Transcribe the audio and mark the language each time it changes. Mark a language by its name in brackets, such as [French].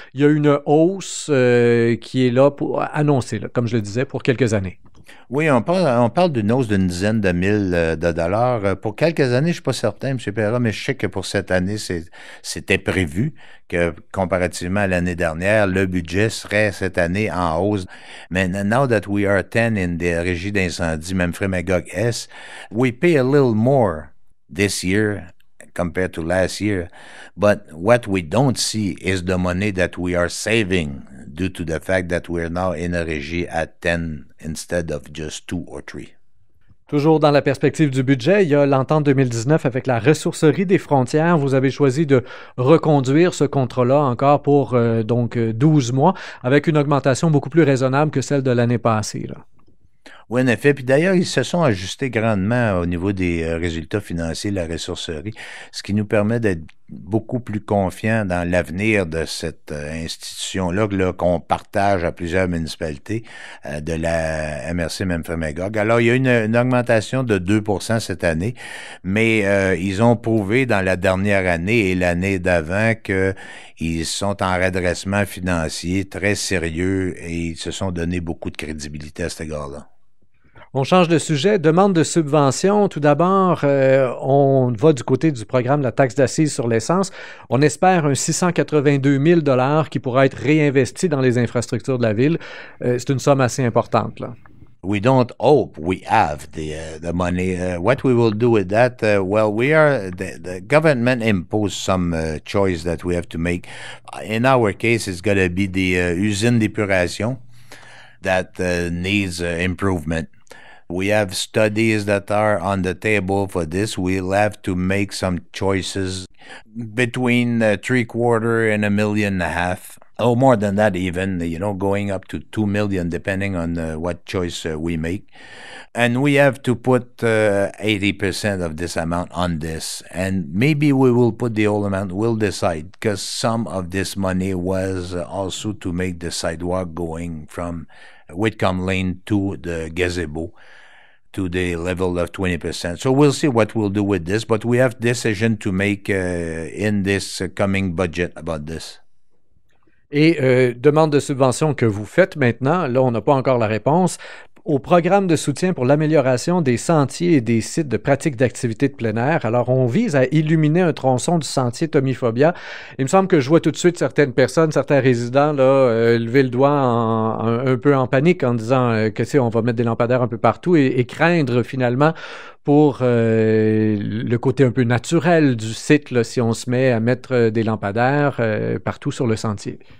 [French] Il y a une hausse qui est là pour annoncer, là, comme je le disais, pour quelques années. Oui, on parle d'une hausse d'une dizaine de mille de dollars. Pour quelques années, je suis pas certain, M. Perra, mais je sais que pour cette année, c'était prévu que, comparativement à l'année dernière, le budget serait cette année en hausse. [English] Mais now that we are 10 in the régie d'incendie Memphremagog-Est, we pay a little more this year compared to last year. But what we don't see is the money that we are saving due to the fact that we're now in a régie at 10 instead of just 2 or 3. [French] Toujours dans la perspective du budget, il y a l'entente 2019 avec la ressourcerie des frontières. Vous avez choisi de reconduire ce contrat-là encore pour 12 mois avec une augmentation beaucoup plus raisonnable que celle de l'année passée, là. Oui, en effet. Puis d'ailleurs, ils se sont ajustés grandement au niveau des résultats financiers de la ressourcerie, ce qui nous permet d'être beaucoup plus confiants dans l'avenir de cette institution-là qu'on partage à plusieurs municipalités de la MRC Memphremagog. Alors, il y a une augmentation de 2% cette année, mais ils ont prouvé dans la dernière année et l'année d'avant qu'ils sont en redressement financier très sérieux et ils se sont donné beaucoup de crédibilité à cet égard-là. On change de sujet. Demande de subvention. Tout d'abord, on va du côté du programme de la taxe d'assises sur l'essence. On espère un 682 000 $ qui pourra être réinvesti dans les infrastructures de la ville. C'est une somme assez importante, là. [English] We don't hope we have the money. What we will do with that? The government imposed some choice that we have to make. In our case, it's going to be the usine d'épuration that needs improvement. We have studies that are on the table for this. We'll have to make some choices between $750,000 and $1.5 million. Oh, more than that even, going up to $2 million depending on what choice we make. And we have to put 80% of this amount on this. And maybe we will put the whole amount, we'll decide, because some of this money was also to make the sidewalk going from Whitcomb Lane to the gazebo to the level of 20%. So we'll see what we'll do with this, but we have decision to make in this coming budget about this. [French] Et demande de subvention que vous faites maintenant, là, on n'a pas encore la réponse, au programme de soutien pour l'amélioration des sentiers et des sites de pratique d'activités de plein air. Alors, on vise à illuminer un tronçon du sentier Tomiphobia. Il me semble que je vois tout de suite certaines personnes, certains résidents, là, lever le doigt un peu en panique en disant que on va mettre des lampadaires un peu partout et craindre finalement pour le côté un peu naturel du site, là, si on se met à mettre des lampadaires partout sur le sentier.